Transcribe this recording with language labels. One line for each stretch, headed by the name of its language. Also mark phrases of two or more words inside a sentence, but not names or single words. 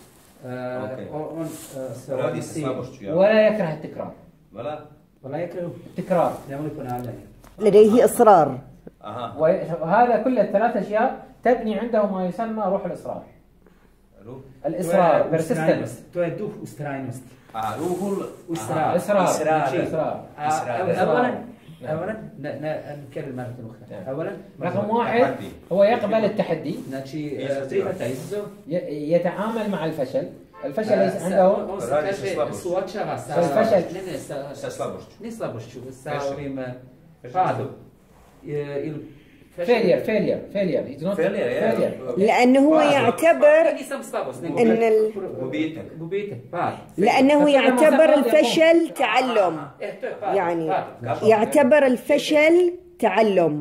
Arabic: ولا يكره التكرار. ولا يكره التكرار. لديه إصرار. وهذا كل الثلاث أشياء تبني عنده ما يسمى روح الإصرار. الإصرار persistence.
Bosnian: To je duh ustrajnosti.
Arabic: روح إصرار. أولا نكرر مرة أخرى. أولا رقم واحد هو يقبل التحدي. يتعامل مع الفشل. الفشل ليس عنده.
Bosnian: suočava sa slabošću, sa ovim padom.
Arabic: failure. لأنه هو يعتبر لأنه يعتبر الفشل تعلم. يعني يعتبر الفشل تعلم.